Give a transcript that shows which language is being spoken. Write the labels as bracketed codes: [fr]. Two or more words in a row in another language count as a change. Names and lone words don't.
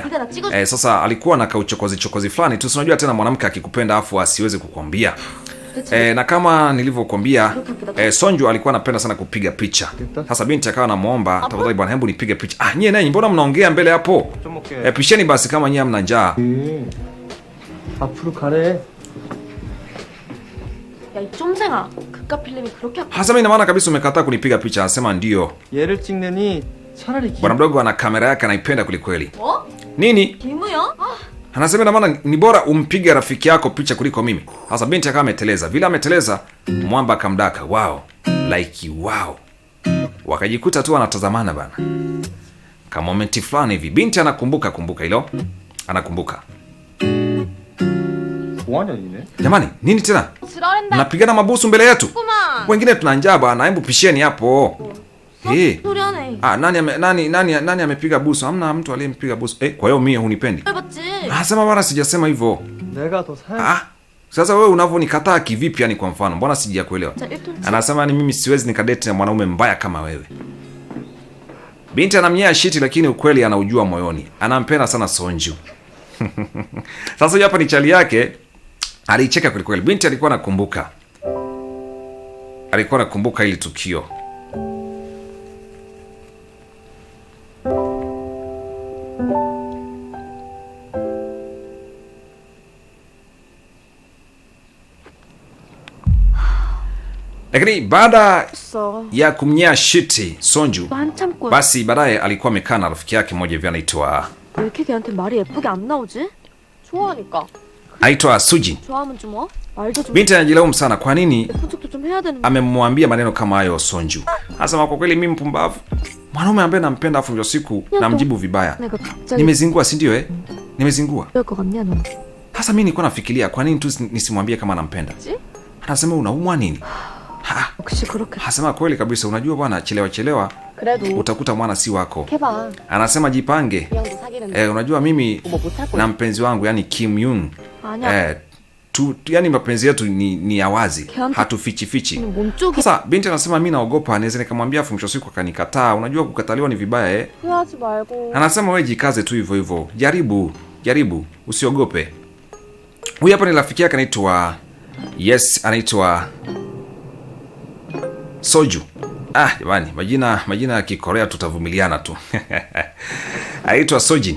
[sw] Sasa alikuwa na chokozi fulani tu. Unajua tena mwanamke akikupenda afu asiweze kukwambia. Na kama nilivyokuambia Sonju alikuwa anapenda sana kupiga picha. Sasa binti akawa anamuomba, tafadhali bwana, hebu nipige picha. Nyie nanyi mbona mnaongea mbele hapo? Pisheni basi kama nyie mna njaa. [ko] 앞으로 가래. 야, 이 쫌생아. 그깟 필름이 그렇게 [sw] Hasa mimi na maana kabisa umekataa kunipiga picha. Anasema ndio. [ko] 얘를 찍느니 차라리 [sw] Bwana mdogo ana kamera yake anaipenda kulikweli. [ko] 뭐? [sw] Nini? [ko] 김우영? 아, [sw] Anasema na maana ni bora umpige rafiki yako picha kuliko mimi. Sasa binti akawa ameteleza. Vile ameteleza, mwamba akamdaka. [en] Wow. Like wow. [sw] Wakajikuta tu wanatazamana bana. Kama momenti fulani hivi. Binti anakumbuka hilo. Anakumbuka. [ko] 뭐하냐 니네? [sw] Jamani, nini tena? [ko] 지랄한다. [sw] Napigana mabusu mbele yetu. [ko] 구만. [sw] Wengine tuna njaa bana. Hebu pisheni hapo. [ko] 소리 하네. [sw] Nani amepiga busu? Hamna mtu aliyempiga busu. Kwa hiyo mimi hunipendi. [ko] 해봤지. [sw] Sema bwana, sijasema hivyo. [ko] 내가 더 사야 [sw] Sasa wewe unavyonikataa kivipi yani kwa mfano? Mbona sijakuelewa? [ko] 자, 1톤. [sw] Anasema ni mimi siwezi nikadate na mwanaume mbaya kama wewe. Binti anamnyea shiti lakini ukweli anaujua moyoni. Anampenda sana Sonju. Sasa huyu hapa ni chali yake. Alicheka kweli kweli. Binti alikuwa anakumbuka ile tukio. Lakini baada ya kumnyea shiti Sonju, [ko] 한참 꼴. [sw] basi baadaye alikuwa amekaa na rafiki yake mmoja hivi anaitwa [ko] 왜 이렇게 걔한테 말이 예쁘게 안 나오지? 좋아하니까. [sw] Sujin. [ko] 좋아하면 좀 말도 좀 [sw] Binti anajilaumu sana kwa nini [ko] 예쁜 척도 좀 해야 되는. [sw] amemwambia maneno kama hayo Sonju. Anasema kwa kweli mimi mpumbavu. Mwanaume ambaye nampenda afu ndio siku namjibu vibaya. [ko] 내가 갑자기 [sw] Nimezingua, si ndio Nimezingua. [ko] 그럴 것 같냐 너? [sw] Sasa mimi nilikuwa nafikiria kwa nini tu nisimwambie kama nampenda. Anasema unaumwa nini? [ko] 역시 그렇게. [sw] Anasema kweli kabisa, unajua bwana, chelewa [ko] 그래도 [sw] utakuta mwana si wako. [ko] 해봐. [sw] Anasema jipange. [ko] 형도 사귀는데. [sw] Unajua mimi [ko] 뭐 못할 거야. [sw] na mpenzi wangu yani Kim Young [ko] 아니야. [sw] yani mapenzi yetu ni ya wazi, Kianti- hatufichi. [ko] 몸 쪽이 [sw] Sasa binti anasema mimi naogopa anaweza nikamwambia afu mwisho siku akanikataa. Unajua kukataliwa ni vibaya [ko] 후회하지 말고. [sw] Anasema wewe jikaze tu hivyo. Jaribu, usiogope. Huyu hapa ni rafiki yake anaitwa Soju. Jamani, majina ya Kikorea tutavumiliana tu. Anaitwa Sojin.